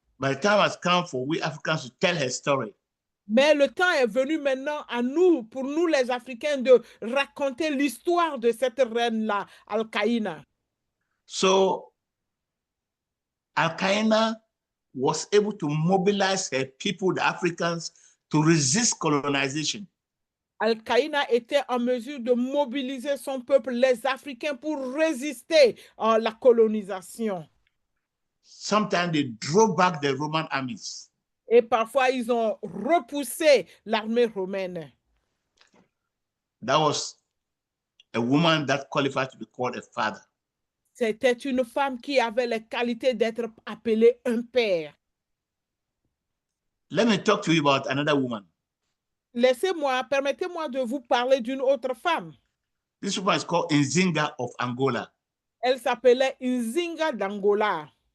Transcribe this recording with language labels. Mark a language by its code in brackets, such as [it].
[en] But the time has come for we Africans to tell her story. [fr] Mais le temps est venu maintenant à nous, pour nous les Africains, de raconter l'histoire de cette reine-là, Al-Qaïna. [en] So Al-Qaeda was able to mobilize her people, the Africans, to resist colonization. [fr] Al-Qaïna était en mesure de mobiliser son peuple, les Africains, pour résister à la colonisation. [en] Sometimes they drove back the Roman armies. [fr] Et parfois, ils ont repoussé l'armée romaine. [en] That was a woman that qualified to be called a father. [fr] C'était une femme qui avait les qualités d'être appelée un père. [en] Let me talk to you about another woman. [fr] Permettez-moi de vous parler d'une autre femme. [en] This woman is called Nzinga of Angola. [fr] Elle s'appelait Nzinga d'Angola.